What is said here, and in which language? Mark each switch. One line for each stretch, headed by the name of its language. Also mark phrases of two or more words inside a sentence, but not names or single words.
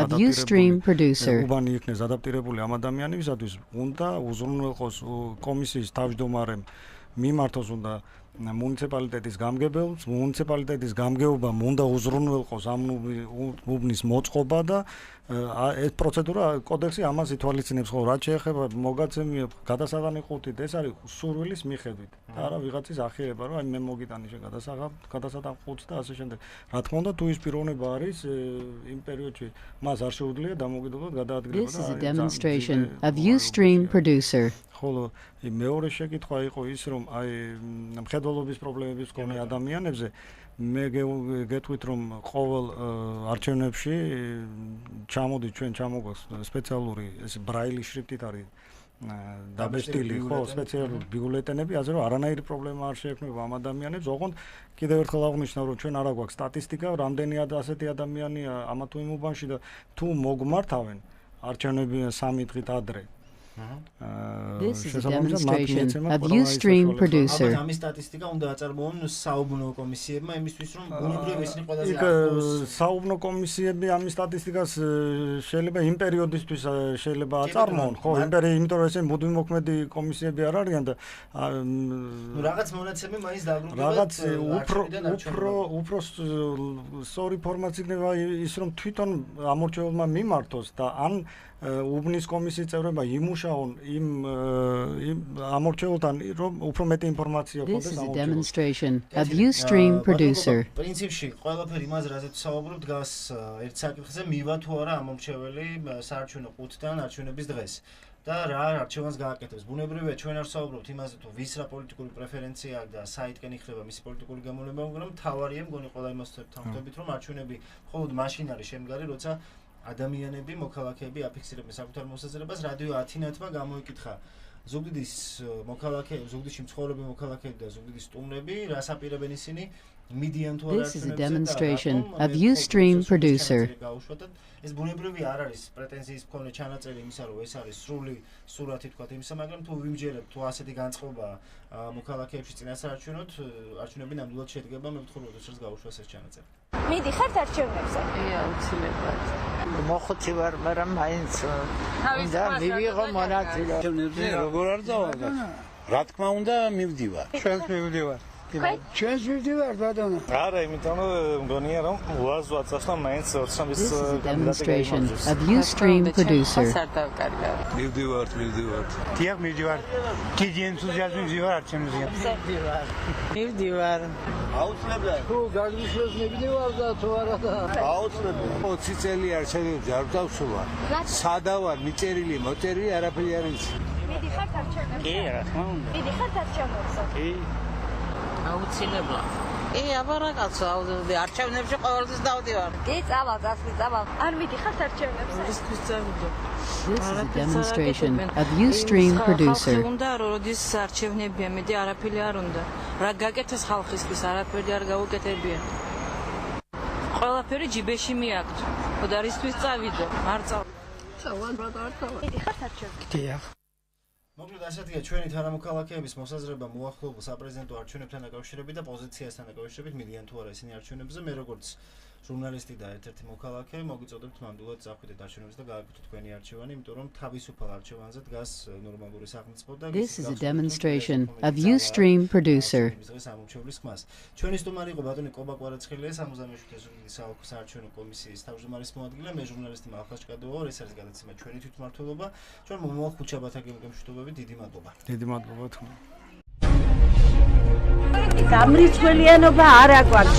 Georgian: უბანი იქნეს ადაპტირებული ამ ადამიანებისათვის, უნდა უზრუნველყოს კომისიის თავმჯდომარემ მიმართოს უნდა მუნიციპალიტეტის გამგებელს, მუნიციპალიტეტის გამგეობამ უნდა უზრუნველყოს ამ უბნის მოწყობა და ეს პროცედურა კოდექსი ამას ითვალისწინებს, ხო, რაც შეეხება მოგაცემი გადასაღანი ყუთით, ეს არის სურვილის მიხედვით. და არა ვიღაცის ახირება, რომ აი მე მოგიტანი შე გადასაღან ყუთს და ასე შემდეგ. რა თქმა უნდა, თუ ის პიროვნება არის იმ პერიოდში მას არ შეუძლია დამოუკიდებლად გადაადგილება.
English: This is a demonstration of Ustream producer.
Georgian: ხოლო მეორე შეკითხვა იყო ის, რომ აი მხედველობის პრობლემების მქონე ადამიანებზე მე გეტყვით, რომ ყოველ არჩევნებში ჩამოდით ჩვენ ჩამოგვაქვს სპეციალური ეს ბრაილი შრიფტით არის დაბეჭდილი, ხო, სპეციალური ბიულეტენები, ასე რომ არანაირი პრობლემა არ შეექმნება ამ ადამიანებს. ოღონდ კიდევ ერთხელ აღვნიშნავ, რომ ჩვენ არა გვაქვს სტატისტიკა, რამდენი ასეთი ადამიანია ამა თუ იმ უბანში და თუ მოგმართავენ არჩევნები 3 დღით ადრე.
English: This is a demonstration of Ustream producer.
Georgian: ამის სტატისტიკა უნდა აწარმოონ საუბნო კომისიებმა იმისთვის, რომ ბუნებრივ ისინი ყველაზე ახლოს საუბნო კომისიები ამის სტატისტიკას შეიძლება იმ პერიოდისთვის შეიძლება აწარმოონ, ხო, იმიტომ რომ ესენი მუდმივმოქმედი კომისიები არ არიან და რაღაც მონაცემი მაინც დაბრუნდება. რაღაც უფრო სწორი ფორმაც იქნება ის, რომ თვითონ ამორჩეულმა მიმართოს და ან უბნის კომისიის წევრებმა იმუშაონ იმ ამორჩეულთან, რომ უფრო მეტი ინფორმაცია ჰქონდეს.
English: This is a demonstration of Ustream producer.
Georgian: პრინციპში ყველაფერი იმაზე, რაზეც საუბრობ, დგას ერთ საკითხზე, მივა თუ არა ამორჩეველი საარჩევნო ყუთთან არჩევნების დღეს. და რა არჩევანს გააკეთებს. ბუნებრივია ჩვენ არ ვსაუბრობთ იმაზე თუ ვის რა პოლიტიკური პრეფერენცია აქვს და საითკენ იხდება მისი პოლიტიკური გამოვნება, მაგრამ მთავარია მგონი ყველა იმას თანხმდებით, რომ არჩევნები მხოლოდ მაშინ არის შემდგარი, როცა ადამიანები, მოქალაქეები აფიქსირებენ საკუთარ მოსაზრებას. რადიო ათინათმა გამოიკითხა ზუგდიდის მოქალაქეები, ზუგდიდში მცხოვრები მოქალაქეები და ზუგდიდის სტუმრები, რას აპირებენ ისინი მიდიან თუ არ
English: This is a demonstration of Ustream producer.
Georgian: ეს ბუნებრივი არ არის პრეტენზიის მქონე ჩანაწერი იმისა, რომ ეს არის სრული სურათი თქვა იმისა, მაგრამ თუ ვიმჯერებთ თუ ასეთი განწყობა მოქალაქეებში წინასაარჩევნოდ, არჩევნები ნამდვილად შედგება, მე ვთქვი, რომ როდესაც გაუშვას ეს ჩანაწერი. მიდიხართ არჩევნებზე? აუცილებლად. მოხოცი ვარ, მაგრამ მაინც უნდა მივიღო მონაწილე. როგორ არ დავარდა? რა თქმა უნდა, მივდივარ. ჩვენს მივდივარ. ჩვენს მივდივარ, ბატონო. არა, იმიტომ რომ მგონია რომ უაზვაც ახლა მაინც 20-ის
English: demonstration of Ustream producer.
Georgian: მივდივარ. დიახ, მივდივარ. დიდი ენთუზიაზმი მივდივარ არჩევნებზე. მივდივარ. აუცილებლად. თუ გაგნიშნოს მივდივარ და თუ არა და აუცილებლად. 20 წელი არჩევნებზე არ დავსულა. სადავარ, მიწერილი, მოწერილი, არაფერი არ იცი. მიდიხართ არჩევნებზე? კი, რა თქმა უნდა. მიდიხართ არჩევნებზე? კი. აუცილებლად. აბარაკაცო, არჩევნებში ყოველთვის დავდივარ. კი, წავალ. არ მიდიხართ არჩევნებზე?
English: This is a demonstration of Ustream producer.
Georgian: უნდა როდის არჩევნებია, მეტი არაფერი არ უნდა. რა გაკეთეს ხალხისთვის, არაფერი არ გაუკეთებია. ყველაფერი ჯიბეში მიაქვთ. და რისთვის წავიდო? არ წავ. წავალ, ბატონო. მიდიხართ არჩევნებზე? დიახ. მოკლედ ასეთია ჩვენი თანამოქალაქეების მოსაზრება მოახლოებულ საპრეზიდენტო არჩევნებთან დაკავშირებით და პოზიციასთან დაკავშირებით მიდიან თუ არა ისინი არჩევნებზე. მე როგორც ჟურნალისტი და ერთ-ერთი მოქალაქე მოგიწოდებთ ნამდვილად წახვიდეთ არჩევნებზე და გააკეთოთ თქვენი არჩევანი, იმიტომ რომ თავისუფალ არჩევანზე დგას ნორმალური სახელმწიფო და
English: This is a demonstration of Ustream producer.
Georgian: ჩვენი სტუმარი იყო ბატონი კობა კვარაცხელია, 67-ე ზუგდიდის საოლქო საარჩევნო კომისიის თავმჯდომარის მოადგილე, მე ჟურნალისტი მალხაზ ჭკადოვა ვარ, ეს არის გადაცემა ჩვენი თვითმმართველობა. ჩვენ მომავალ ხუთშაბათს გემშვიდობებით, დიდი მადლობა. დიდი მადლობა თქვენ. გამრიცხველიანობა არ აგვაქვს.